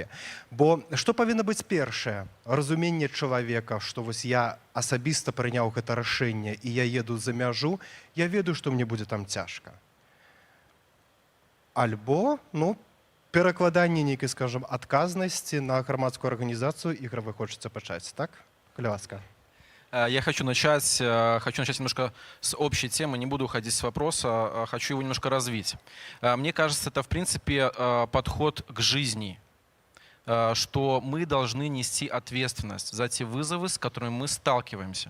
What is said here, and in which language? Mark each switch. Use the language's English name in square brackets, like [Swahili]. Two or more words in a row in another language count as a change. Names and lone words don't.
[Belarusian] Бо што павінна быць першае? Разуменне чалавека, што вось я асабіста прыняў гэта рашэнне і я еду за мяжу, я ведаю, што мне будзе там цяжка. Альбо, перакладанне нейкай, скажам, адказнасці на грамадскую арганізацыю. Ігор, вы хочаце пачаць, так? Калі ласка. [Russian] Я хочу начать немножко с общей темы, не буду уходить с вопроса, хочу его немножко развить. Мне кажется, это в принципе подход к жизни, что мы должны нести ответственность за те вызовы, с которыми мы сталкиваемся.